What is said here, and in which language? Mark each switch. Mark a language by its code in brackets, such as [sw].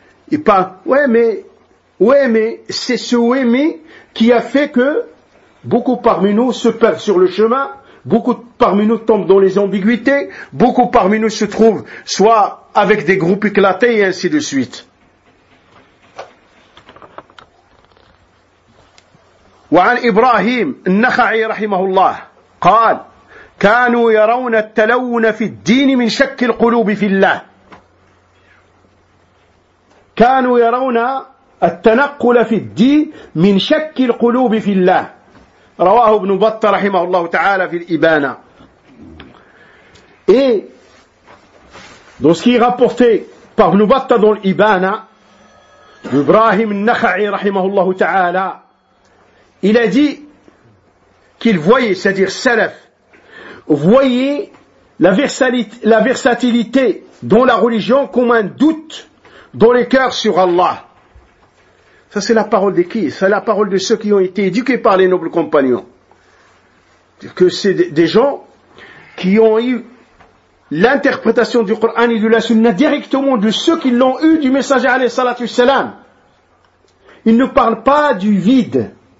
[fr] Et par, mais, c'est ce « ouais, mais » qui a fait que beaucoup parmi nous se perdent sur le chemin, beaucoup parmi nous tombent dans les ambiguïtés, beaucoup parmi nous se trouvent soit avec des groupes éclatés et ainsi de suite. [ar] « وعن إبراهيم النخعي رحمه الله قال كانوا يرون التلون في الدين من شك القلوب في الله » كانوا يرون التنقل في الدين من شك القلوب في الله رواه ابن بطة رحمه الله تعالى في الإبانة [fr] et dans ce qui est rapporté par ابن بطة dans l'Ibanة Ibrahim al-Nakhai رحمه الله تعالى il a dit qu'il voyait, c'est-à-dire salaf voyait la versatilité dans la religion comme un doute dans les cœurs sur Allah. Ça c'est la parole de qui? C'est la parole de ceux qui ont été éduqués par les nobles compagnons. Que c'est des gens qui ont eu l'interprétation du Coran et de la Sunna directement de ceux qui l'ont eu du messager alayhi salatu salam. Ils ne parlent pas du vide.